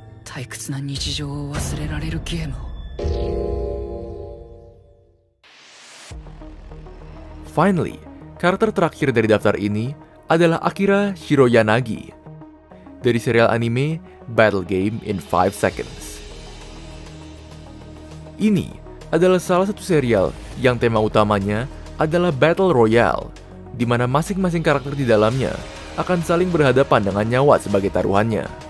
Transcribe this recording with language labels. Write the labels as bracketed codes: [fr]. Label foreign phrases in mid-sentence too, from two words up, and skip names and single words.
[ja] 退屈な日常を忘れられるゲームを。 [id] Finally, karakter terakhir dari daftar ini adalah Akira Shiroyanagi dari serial anime Battle Game in 5 Seconds. Ini adalah salah satu serial yang tema utamanya adalah [en] Battle Royale, [id] di mana masing-masing karakter di dalamnya akan saling berhadapan dengan nyawa sebagai taruhannya.